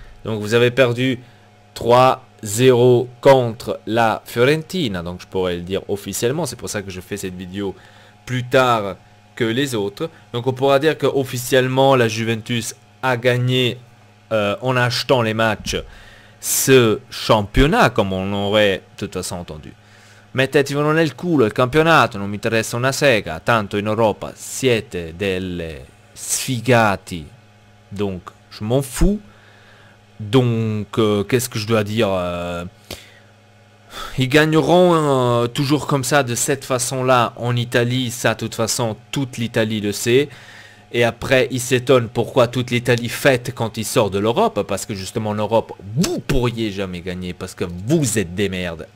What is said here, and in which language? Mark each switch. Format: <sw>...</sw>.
<fr>Donc, vous avez perdu 3-0 contre la Fiorentina. Donc, je pourrais le dire officiellement. C'est pour ça que je fais cette vidéo plus tard que les autres. Donc on pourra dire que officiellement la Juventus a gagné en achetant les matchs ce championnat, comme on aurait de toute façon entendu.</fr> <it>Mettetivelo nel culo il campionato, non mi interessa una sega, tanto in Europa siete delle sfigati,</it> <fr>donc je m'en fous. Donc qu'est-ce que je dois dire, ils gagneront toujours comme ça, de cette façon-là, en Italie. Ça, de toute façon, toute l'Italie le sait. Et après, ils s'étonnent pourquoi toute l'Italie fête quand il sort de l'Europe. Parce que justement, en Europe, vous pourriez jamais gagner. Parce que vous êtes des merdes.</fr>